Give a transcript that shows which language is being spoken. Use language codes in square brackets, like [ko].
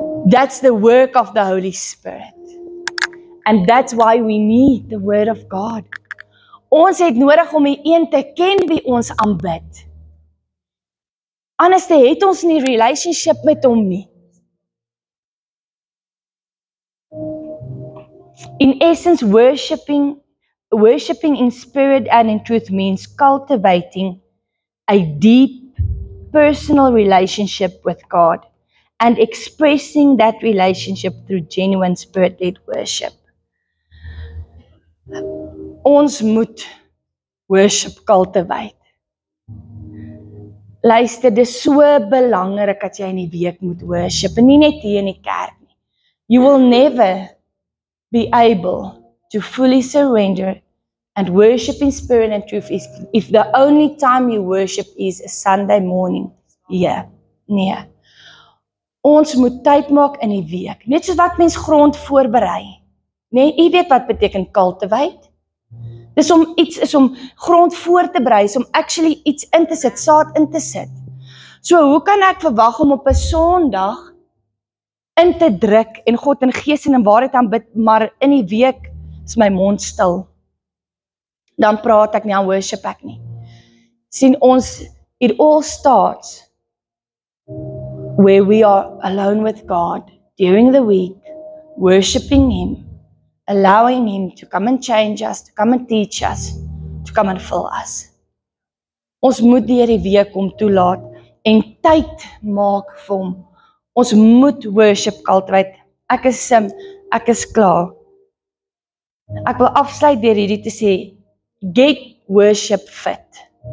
[en] That's the work of the Holy Spirit. And that's why we need the word of God. [af] Ons het nodig om die een te ken wie ons aanbid. Anders het ons nie relationship met hom nie. [en] In essence, worshiping in spirit and in truth means cultivating a deep personal relationship with God and expressing that relationship through genuine spirit-led worship. [af] Ons moet worship cultivate. Luister, dit is so belangrik dat jy in die week moet worship, en nie net hier in die kerk nie. [en] You will never be able to fully surrender and worship in spirit and truth if the only time you worship is a Sunday morning. [af] Ja, nee. Ons moet tyd maak in die week, net soos wat mens grond voorberei. Nee, jy weet wat beteken cultivate? Dis om grond voor te berei, is om actually iets in te sit, saad in te sit. So, hoe kan ek verwag om op 'n Sondag in te druk en God in gees en in waarheid aanbid, maar in die week is my mond stil. Dan praat ek nie, dan worship ek nie. Sien ons, [en] it all starts where we are alone with God during the week, worshiping Him, allowing Him to come and change us, to come and teach us, to come and fill us. [af] Ons moet deur die week hom toelaat en tyd maak vir hom. Ons moet worship cultivate. Ek is klaar. Ek wil afsluit deur hierdie te sê, [en] get worship fit.